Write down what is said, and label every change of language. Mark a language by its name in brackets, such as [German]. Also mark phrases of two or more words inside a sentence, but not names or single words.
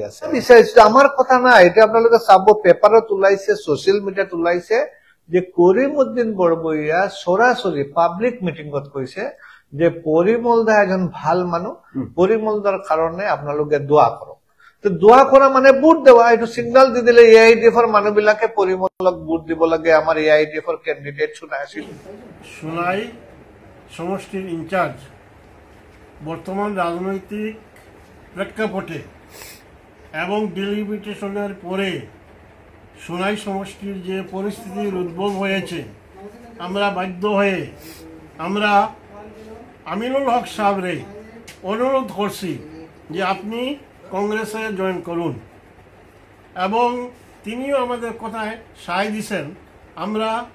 [Assamese] আছে আমাৰ কথা নাই এটা আপোনালোকে চাব পেপাৰত ওলাইছে [English] social media [Assamese] ওলাইছে যে কৰিমউদ্দিন বৰবৰীয়া সৰাসৰি [English] public meeting [Assamese] কৈছে যে পৰিমল দা এজন ভাল মানুহ পৰিমল দাৰ কাৰণে আপোনালোকে দোৱা কৰক তো দোৱা কৰা মানে ভোট দেৱা এটো সিগন্যাল দি দিলে AIDF ৰ মানুহবিলাকে পৰিমলক ভোট দিব লাগে আমাৰ AIDF ৰ ক্যান্ডিডেট শুনাই আছিল [Bangla] সোনাই সমষ্টির ইনচার্জ বর্তমান রাজনৈতিক প্রেক্ষাপটে এবং ডিলিমিটেশনের পরে সোনাই সমষ্টির যে পরিস্থিতির উদ্ভব হয়েছে আমরা বাধ্য হয়ে আমরা আমিনুল হক সাহেবরে অনুরোধ করছি যে আপনি কংগ্রেসে জয়েন করুন এবং তিনিও আমাদের কথায় সায় দিয়েছেন আমরা